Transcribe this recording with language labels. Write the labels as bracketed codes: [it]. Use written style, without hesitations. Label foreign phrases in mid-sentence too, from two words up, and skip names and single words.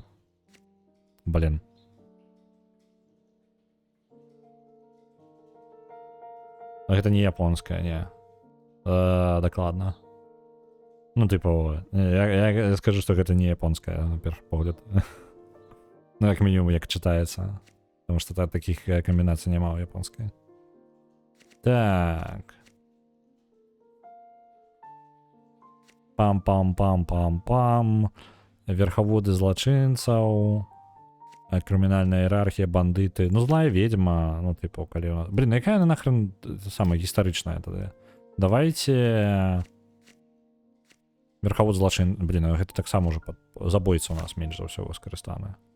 [be] Блин. Гэта не японская, не. Дакладна. Ну, типу, я скажу, што гэта не японская, на першы погляд. Ну, як мінімум, як чытаецца. Потому што таких камбінацый няма ў японскай. Так. Пам-пам-пам-пам-пам. Верхаводы злачынцаў. Крымінальная іерархія, бандыты. Ну, злая ведьма. Ну, типу, калі... Блин, якая она нахрен самая гістарычная тады? Давайте... Верхавод злачин... Блин, гэта таксама уже забойца у нас менш за ўсё выкарыстаны.